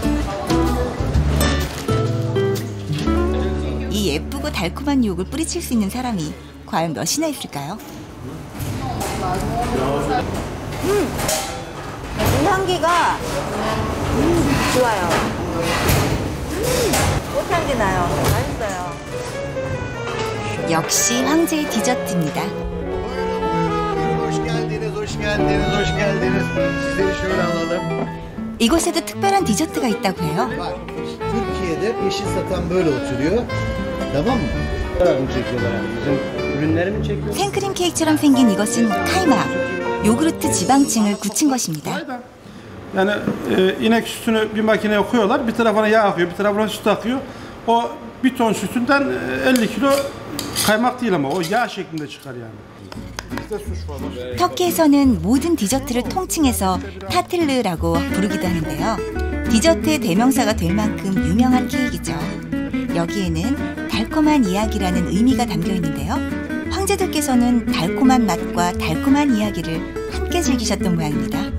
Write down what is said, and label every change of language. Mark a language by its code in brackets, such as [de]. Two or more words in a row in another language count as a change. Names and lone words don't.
[ko] 이 예쁘고 달콤한 유혹을 뿌리칠 수 있는 사람이 과연 몇이나 있을까요? 이 향기가 좋아요. 꽃향기 나요. 맛있어요. 역시 황제의 디저트입니다. [tr] Hoş geldiniz, hoş geldiniz, hoş geldiniz. Sizleri şöyle alalım. [ko] 이곳에도 특별한 디저트가 있다고 해요. [tr] Türkiye Türkiye'de peşin satan böyle oturuyor. Tamam mı? mı çekiyorlar yani? Bizim ürünleri mi çekiyorlar? [ko] 생크림 케이크처럼 생긴 이것은 카이막. 요구르트 지방층을 굳힌 것입니다. [tr] Yani inek sütünü bir makineye koyuyorlar. Bir tarafına yağ akıyor, bir tarafına süt akıyor. O bir ton sütünden 50 kilo kaymak değil ama o yağ şeklinde çıkar yani. [ko] 터키에서는 모든 디저트를 통칭해서 타틀르라고 부르기도 하는데요. 디저트의 대명사가 될 만큼 유명한 케이크이죠. 여기에는 달콤한 이야기라는 의미가 담겨 있는데요. 황제들께서는 달콤한 맛과 달콤한 이야기를 함께 즐기셨던 모양입니다.